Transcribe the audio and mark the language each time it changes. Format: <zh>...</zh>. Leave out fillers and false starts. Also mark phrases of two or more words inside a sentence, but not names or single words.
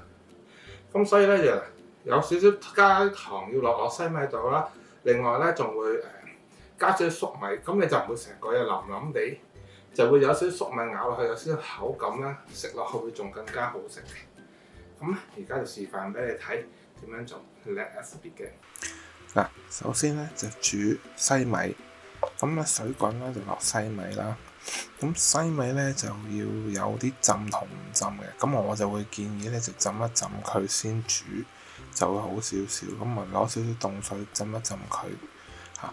<yue>咁所以咧就有少少加糖要落西米度啦。另外咧仲會加少少粟米，咁你就唔會成個嘢腍腍地，就會有少少粟米咬落去有少少口感啦，食落去會仲更加好食嘅。咁而家就示範俾你睇點樣做</yue> <en>Let us begin。</en> <yue>嗱，首先咧就煮西米，咁咧水滾咧就落西米啦。咁西米咧就要有啲浸同唔浸嘅，咁我就會建議咧就浸一浸佢先煮，就會好少少。咁咪攞少少凍水浸一浸佢嚇。</yue>